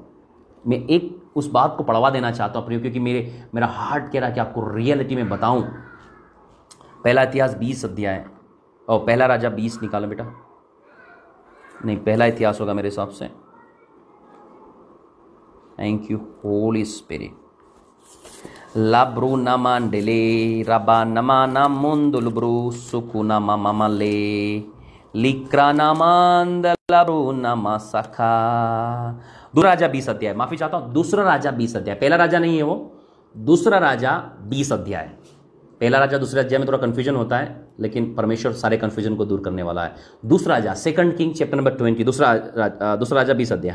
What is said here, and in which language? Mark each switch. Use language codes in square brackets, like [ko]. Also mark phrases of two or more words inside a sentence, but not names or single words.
[hi] मैं एक उस बात को पढ़वा देना चाहता हूँ प्रियो, क्योंकि मेरा हार्ट कह रहा है कि आपको रियलिटी में बताऊं। पहला इतिहास 20 अध्याय, और पहला राजा 20 निकालो बेटा। नहीं, पहला इतिहास होगा मेरे हिसाब से। [en] thank you Holy Spirit. लाब्रू नमांडेले रबा नमा नामुंदुलब्रू सुकुना मामाले लिक्रा नामांदलाब्रू नमा सखा। [hi] दूसरा राजा 20 अध्याय, माफी चाहता हूं, दूसरा राजा 20 अध्याय, पहला राजा नहीं है वो, दूसरा राजा 20 अध्याय। पहला राजा दूसरे अध्याय में थोड़ा कंफ्यूजन होता है, लेकिन परमेश्वर सारे कंफ्यूजन को दूर करने वाला है। दूसरा राजा, [en] second king chapter number [hi] 20, दूसरा राजा 20 अध्याय।